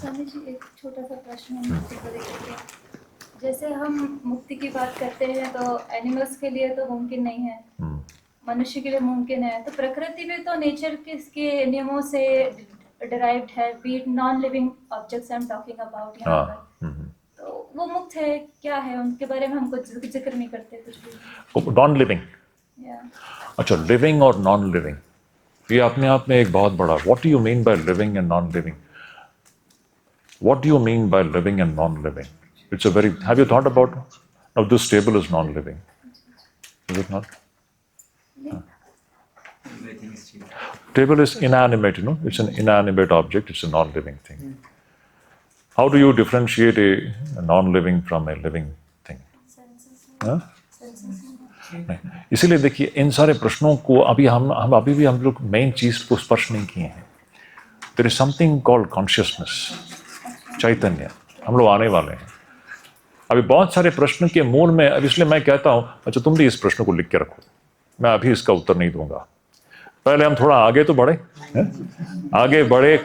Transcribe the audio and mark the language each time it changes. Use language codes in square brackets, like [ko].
[hi] स्वामी जी एक छोटा सा प्रश्न है मुक्ति को लेकर के। जैसे हम मुक्ति की बात करते हैं तो एनिमल्स के लिए तो मुमकिन नहीं है, मनुष्य के लिए मुमकिन है, तो प्रकृति भी तो नेचर के नियमों से डिराइव्ड है, [en] be non living objects I am talking about [hi] यहाँ पर, तो वो मुक्त है क्या है, उनके बारे में हम कुछ जिक्र नहीं करते कुछ भी। नॉन लिविंग, अच्छा लिविंग और नॉन लिविंग ये अपने आप में एक बहुत बड़ा, [en] What do you mean by living and non living? What do you mean by living and non-living? It's a very, have you thought about, now this table is non-living, is it not? Table is inanimate, you know, it's an inanimate object, it's a non-living thing. How do you differentiate a non-living from a living thing? [hi] हाँ? नहीं, इसीलिए देखिए इन सारे प्रश्नों को अभी हम अभी भी हम लोग मेन चीज को स्पर्श नहीं किए हैं. [en] There is something called consciousness, चैतन्य, [hi] हम लोग आने वाले हैं. अभी बहुत सारे प्रश्न के मूल में, अब इसलिए मैं कहता हूं अच्छा तुम भी इस प्रश्न को लिख के रखो, मैं अभी इसका उत्तर नहीं दूंगा, पहले हम थोड़ा आगे तो बढ़े, आगे बढ़े.